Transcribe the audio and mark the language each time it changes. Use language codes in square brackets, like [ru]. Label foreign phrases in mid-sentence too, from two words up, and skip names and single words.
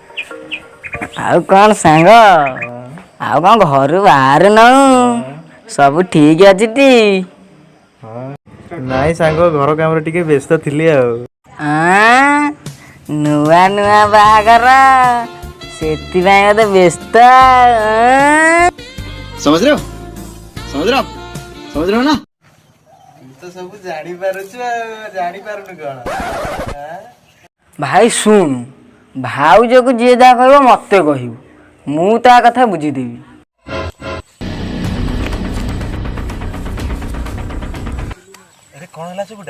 [or] ଆଉ କଣ ସାଙ୍ଗ ଆଉ କଣ ଘରୁ ବାହାରୁ ନାହୁଁ ସବୁ ଠିକ ଅଛି ଟି? ନାଇଁ ସାଙ୍ଗ ଘର କାମରେ ଟିକେ ବ୍ୟସ୍ତ ଥିଲି ଆଉ। ନୂଆ ନୂଆ ବାହାଘର ସେଥିପାଇଁ ମତେ ବ୍ୟସ୍ତ। [hi] समझ रहे हो समझ रहे हो समझ रहे हो ना। [or] ତୁ ତ ସବୁ ଜାଣିପାରୁଛୁ ଆଉ ଜାଣିପାରୁନୁ କଣ? ଭାଇ ଶୁଣୁ ଭାଉଜକୁ ଯିଏ ଯାହା କହିବ ମତେ କହିବୁ ମୁଁ ତା କଥା ବୁଝିଦେବି। ଆରେ କଣ ହେଲା ସବୁଟା?